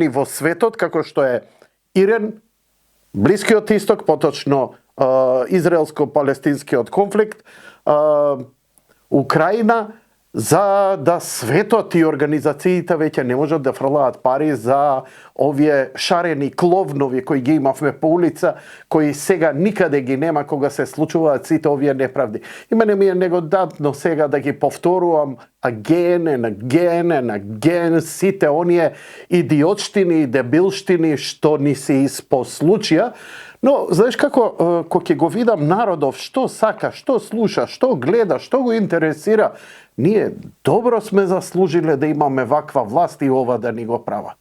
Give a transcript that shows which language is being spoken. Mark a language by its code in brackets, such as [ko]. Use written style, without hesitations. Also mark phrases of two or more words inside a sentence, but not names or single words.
[mk] во светот, како што е Иран, Блискиот исток, поточно израелско-палестинскиот конфликт, Украина, за да светот и организациите веќе не можат да фрлаат пари за овие шарени кловнови кои ги имавме по улица, кои сега никаде ги нема кога се случуваат сите овие неправди. И мене ми е негодатно сега да ги повторувам [en] again and again [mk] сите оние идиотштини и дебилштини што ни се испослучија. Но, знаеш како, кога ќе го видам народов, што сака, што слуша, што гледа, што го интересира, ние добро сме заслужиле да имаме ваква власт и ова да ни го прават.